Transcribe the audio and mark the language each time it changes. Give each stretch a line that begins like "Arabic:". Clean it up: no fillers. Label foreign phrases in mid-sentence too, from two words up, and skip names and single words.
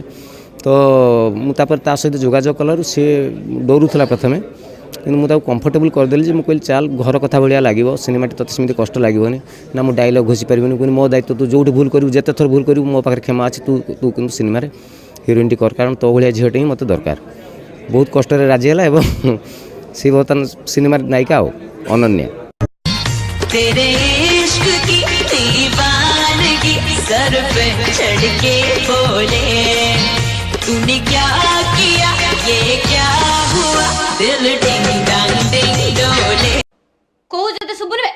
Odia: ତ ମୁଁ ତାପରେ ତା ସହିତ ଯୋଗାଯୋଗ କଲାରୁ ସେ ଡରୁଥିଲା ପ୍ରଥମେ, କିନ୍ତୁ ମୁଁ ତାକୁ କମ୍ଫର୍ଟେବୁଲ୍ କରିଦେଲି ଯେ ମୁଁ କହିଲି ଚାଲ ଘର କଥା ଭଳିଆ ଲାଗିବ, ସିନେମାଟି ତୋତେ ସେମିତି କଷ୍ଟ ଲାଗିବନି ନା, ମୁଁ ଡାଇଲଗ୍ ଘୋଷି ପାରିବିନି, କିନ୍ତୁ ମୋ ଦାୟିତ୍ୱ, ତୁ ଯେଉଁଠି ଭୁଲ କରିବୁ, ଯେତେ ଥର ଭୁଲ କରିବୁ ମୋ ପାଖରେ କ୍ଷମା ଅଛି, ତୁ କିନ୍ତୁ ସିନେମାରେ ହିରୋଇନଟି କର, କାରଣ ତୋ ଭଳିଆ ଝିଅଟି ହିଁ ମୋତେ ଦରକାର। ବହୁତ କଷ୍ଟରେ ରାଜି ହେଲା ଏବଂ ସେ ବର୍ତ୍ତମାନ ସିନେମାର ନାୟିକା ଆଉ ଅନନ୍ୟା।
Hindi: तेरे इश्क की दीवानगी सर पे चढ़ के बोले, तूने क्या किया ये क्या हुआ, दिल डिंग डांग डिंग डोले। कहू जते सुबुर बे